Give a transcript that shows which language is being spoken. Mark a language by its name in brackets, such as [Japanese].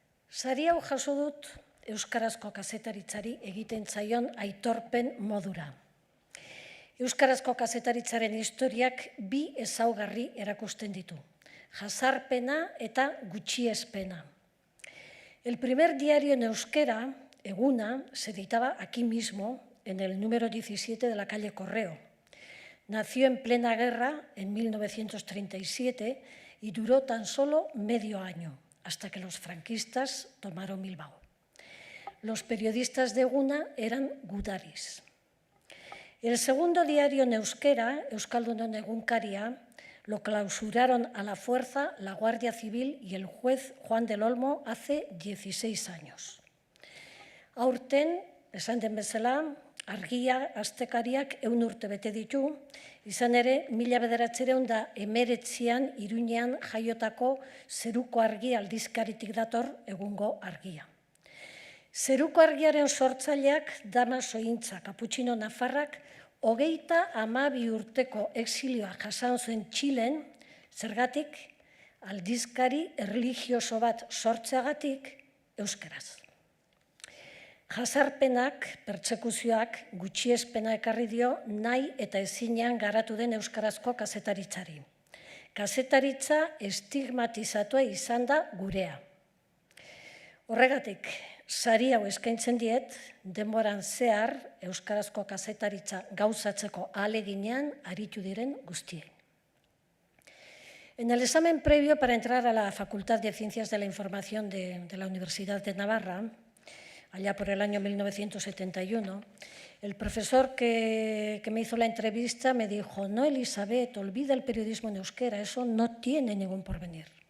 [Basque] Sari hau jaso dut euskarazko kazetaritzari egiten zaion aitorpen modura. Euskarazko kazetaritzaren historiak bi ezaugarri erakusten ditu, jazarpena eta gutxiespena. [Spanish] El primer diario en euskera, Eguna, se editaba aquí mismo, en el número 17 de la calle Correo. Nació en plena guerra en 1937 y duró tan solo medio año, hasta que los franquistas tomaron Bilbao. Los periodistas de Eguna eran gudaris. El segundo diario en euskera, Euskaldunon Egunkaria, lo clausuraron a la fuerza la Guardia Civil y el juez Juan del Olmo hace 16 años. [Basque] Aurten, esan den bezala, Argia astekariak 100 urte bete ditu, izan ere, 1919an Iruñean jaiotako Zeruko Argi aldizkaritik dator egungo argia. Zeruko Argiaren sortzaileak Damaso Intza Kaputxino Nafarrak 32 urteko exilioa jasan zuen Txilen, zergatik aldizkari erlijioso bat sortzeagatik euskeraz. Jazarpenak, pertsekuzioak, gutxiespena ekarri dio nahi eta ezinean garatu den euskarazko kazetaritzari. Kazetaritza estigmatizatua izan da gurea. Horregatik, sari hau eskaintzen diet, denboran zehar euskarazko kazetaritza gauzatzeko ahaleginean aritu diren guztiei. [Spanish] En el examen previo para entrar a la Facultad de Ciencias de la Información de la Universidad de Navarra, allá por el año 1971, el profesor que me hizo la entrevista me dijo: no, Elizabeth, olvida el periodismo en euskera, eso no tiene ningún porvenir.